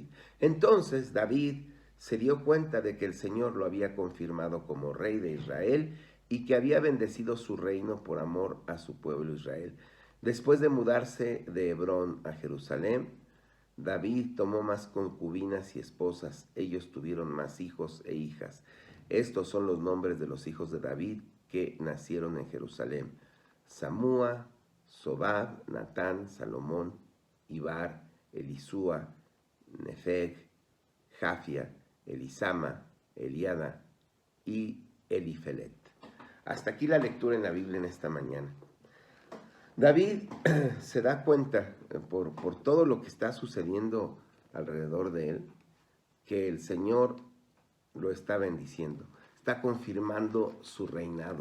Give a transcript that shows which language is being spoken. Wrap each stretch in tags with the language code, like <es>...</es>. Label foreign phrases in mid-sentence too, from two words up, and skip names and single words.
<es>Entonces David se dio cuenta de que el Señor lo había confirmado como rey de Israel y que había bendecido su reino por amor a su pueblo Israel. Después de mudarse de Hebrón a Jerusalén, David tomó más concubinas y esposas. Ellos tuvieron más hijos e hijas. Estos son los nombres de los hijos de David que nacieron en Jerusalén: Samúa, Sobab, Natán, Salomón, Ibar, Elisúa, Nefeg, Jafia, Elisama, Eliada y Elifelet. Hasta aquí la lectura en la Biblia en esta mañana. David se da cuenta por todo lo que está sucediendo alrededor de él, que el Señor lo está bendiciendo, está confirmando su reinado.</es>